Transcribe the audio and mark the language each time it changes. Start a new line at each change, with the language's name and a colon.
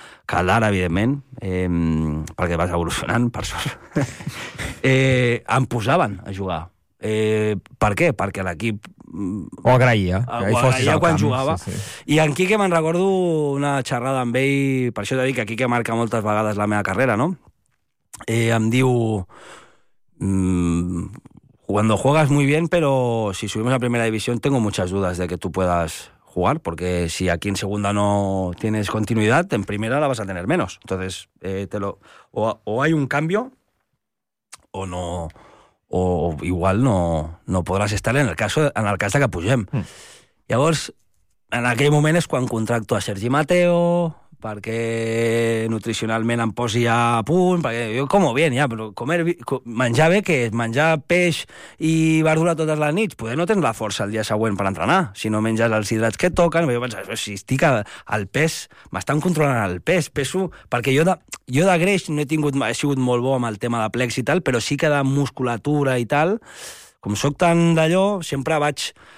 Catalan: que l'ara, evidentment, perquè vas evolucionant, per sort, em posaven a jugar. Per què? Perquè l'equip... ho agraïa. Ho agraïa quan jugava. Sí, sí. I en Quique me'n recordo una xerrada amb ell, per això t'ho dic, que Quique marca moltes vegades la meva carrera, no? Em diu...
Spanish: cuando juegas muy bien, pero si subimos a primera división, tengo muchas dudas de que tú puedas... jugar, porque si aquí en segunda no tienes continuidad, en primera la vas a tener menos. Entonces, o hay un cambio o no, o igual no podrás estar en el
Catalan: cas de que pugem. Mm. Llavors, en aquell moment és quan contracto a Sergi Mateo perquè nutricionalment em posi a punt, perquè jo
Spanish: como bien,
Catalan: ja, però
Spanish: comer,
Catalan: menjar bé, que és menjar peix i verdura totes les nits, poder no tens la força el dia següent per entrenar, si no menges els hidrats que toquen, jo penso, si estic al pes, m'estan controlant el pes, peso, perquè jo de greix no he sigut molt bo amb el tema de plecs i tal, però sí que de musculatura i tal, com sóc tan d'allò, sempre vaig...